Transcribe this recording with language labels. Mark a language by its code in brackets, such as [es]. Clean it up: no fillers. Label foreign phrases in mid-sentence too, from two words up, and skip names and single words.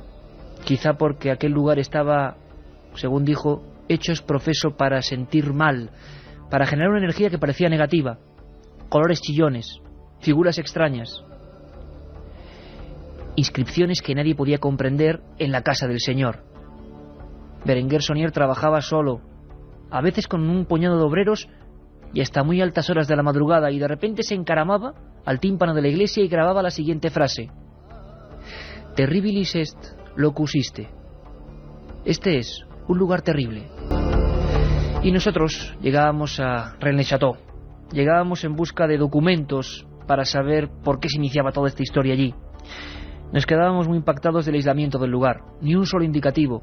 [es] Quizá porque aquel lugar estaba, según dijo, hechos profeso para sentir mal, para generar una energía que parecía negativa, colores chillones, figuras extrañas, inscripciones que nadie podía comprender en la casa del Señor. Berenguer Saunier trabajaba solo, a veces con un puñado de obreros y hasta muy altas horas de la madrugada, y de repente se encaramaba al tímpano de la iglesia y grababa la siguiente frase: [la] Terribilis est locus iste. [es] Este es un lugar terrible. Y nosotros llegábamos a Rennes Chateau, llegábamos en busca de documentos para saber por qué se iniciaba toda esta historia allí. Nos quedábamos muy impactados del aislamiento del lugar, ni un solo indicativo.